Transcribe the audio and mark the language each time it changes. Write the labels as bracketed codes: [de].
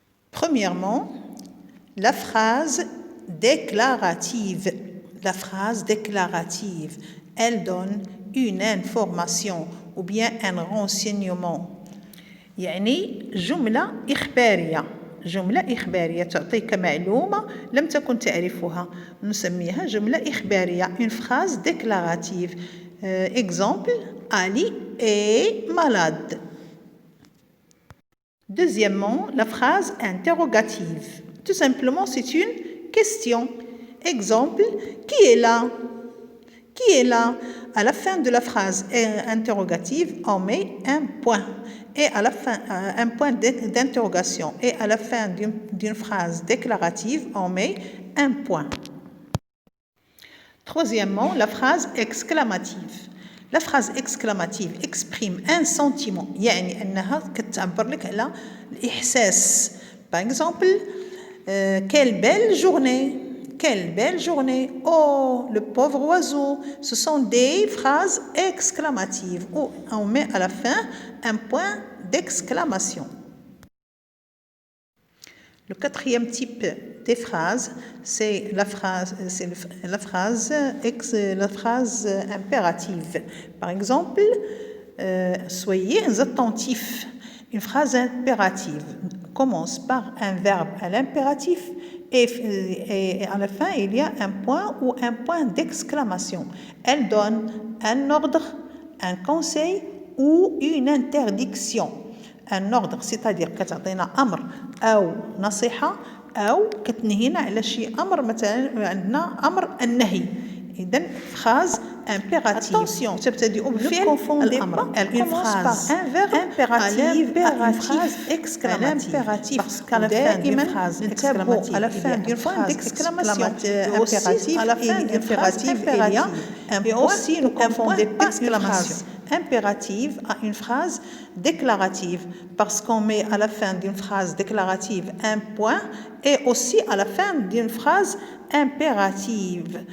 [fr] Premièrement, la phrase déclarative. La phrase déclarative, elle donne une information ou bien un renseignement. [ar] يعني جملة إخبارية. جملة إخبارية تعطيك معلومة لم تكن تعرفها. نسميها جملة إخبارية. [fr] Une phrase déclarative. Exemple, Ali est malade. Deuxièmement, la phrase interrogative. Tout simplement, c'est une question. Exemple, qui est là? Qui est là? À la fin de la phrase interrogative, on met un point. Et à la fin, un point d'interrogation. Et à la fin d'une phrase déclarative, on met un point. Troisièmement, la phrase exclamative. La phrase exclamative exprime un sentiment. [ar] يعني أنها كتعبر لك على الإحساس. [fr] Par exemple, quelle belle journée. Quelle belle journée. Oh, le pauvre oiseau. Ce sont des phrases exclamatives où on met à la fin un point d'exclamation. Le quatrième type des phrases, c'est la phrase impérative. Par exemple, soyez attentifs. Une phrase impérative commence par un verbe à l'impératif et à la fin, il y a un point ou un point d'exclamation. Elle donne un ordre, un conseil ou une interdiction. Un ordre, c'est-à-dire [ar] كتعطينا أمر أو نصيحة أو كتنهينا على شي أمر مثلا عندنا أمر النهي. إذن [fr] phrase impérative. Attention, ne confondez pas. Elle commence par un verbe impératif à une phrase exclamative. Parce qu'à la fin d'une phrase exclamative, à la fin d'une phrase d'exclamation impérative, à la fin d'une phrase impérative, et aussi ne confondez pas une phrase impérative à une phrase déclarative parce qu'on met à la fin d'une phrase déclarative un point et aussi à la fin d'une phrase impérative.